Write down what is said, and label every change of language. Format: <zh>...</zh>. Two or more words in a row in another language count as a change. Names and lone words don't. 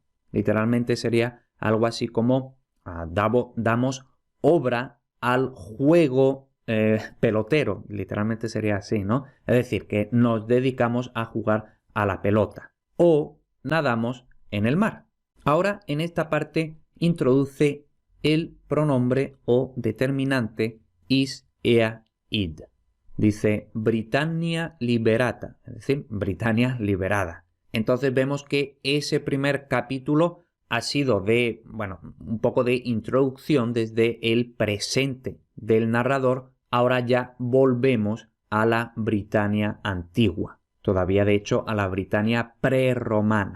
<es>Literalmente sería algo así como damos obra al juego pelotero. Literalmente sería así, ¿no? Es decir, que nos dedicamos a jugar a la pelota o nadamos en el mar. Ahora, en esta parte, introduce el pronombre o determinante</es> <la>is, ea, id.</la> <es>Dice</es> <la>Britannia liberata,</la> <es>es decir, Britannia liberada. Entonces vemos que ese primer capítulo ha sido un poco de introducción desde el presente del narrador. Ahora ya volvemos a la Britannia antigua, todavía de hecho a la Britannia prerromana.</es>